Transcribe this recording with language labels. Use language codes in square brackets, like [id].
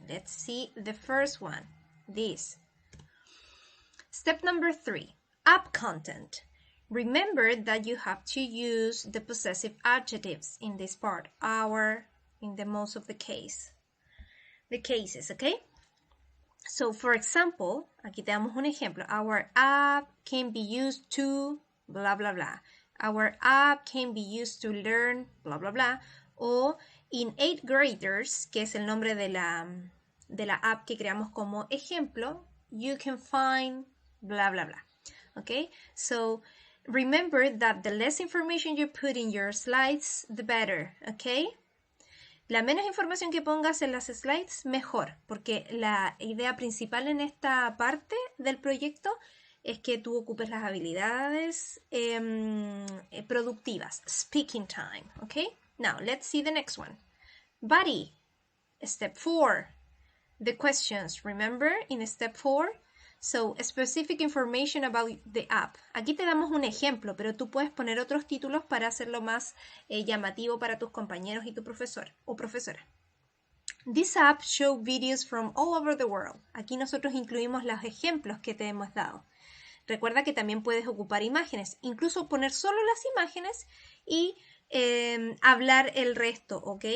[en] Let's see the first one, this. Step number 3, app content. Remember that you have to use the possessive adjectives in this part, our, in the most of the cases, okay? So, for example, [es] aquí te damos un ejemplo. [en] Our app can be used to blah, blah, blah. Our app can be used to learn blah, blah, blah. [es] O in 8th graders, que es el nombre de la app que creamos como ejemplo, [en] you can find blah, blah, blah. Okay? So, remember that the less information you put in your slides, the better. Okay? [es] La menos información que pongas en las slides, mejor, porque la idea principal en esta parte del proyecto es que tú ocupes las habilidades productivas, speaking time, okay? [en] Now, let's see the next one. Body, step 4. The questions, remember, in step 4? So, specific information about the app. [es] Aquí te damos un ejemplo, pero tú puedes poner otros títulos para hacerlo más llamativo para tus compañeros y tu profesor o profesora. [en] This app shows videos from all over the world. [es] Aquí nosotros incluimos los ejemplos que te hemos dado. Recuerda que también puedes ocupar imágenes, incluso poner solo las imágenes y hablar el resto, ¿ok?